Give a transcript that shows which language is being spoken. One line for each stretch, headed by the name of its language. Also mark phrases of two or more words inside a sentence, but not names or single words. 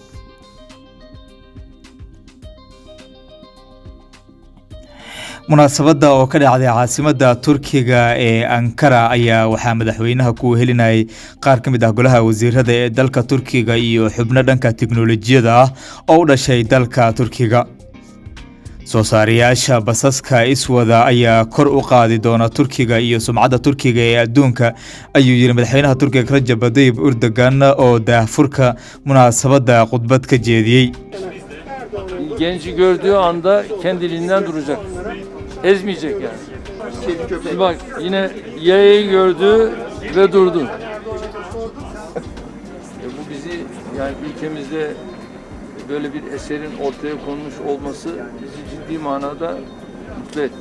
Somali: munaasabadda oo ka dhacday caasimadda Turkiga ee Ankara ayaa waxaa madaxweynaha ku helinayay qaar ka mid ah golaha wasiirada ee dalka Turkiga iyo xubno dhanka tiknoolajiyada ah oo u dhashay dalka Turkiga. soo saarayaasha basaska iswada ayaa kor u qaadi doona Turkiga iyo sumcadda Turkiga ee adduunka ayuu yiri madaxweynaha Turkiga Recep Tayyip Erdogan oo daahfurka munaasabadda khudbad ka jeediyay.
Turkish: Genci gördüğü anda kendiliğinden duracak. Ezmeyecek yani. Şimdi bak yine yayayı gördü ve durdu. Bu bizi yani ülkemizde böyle bir eserin ortaya konmuş olması bizi ciddi manada mutlu etti.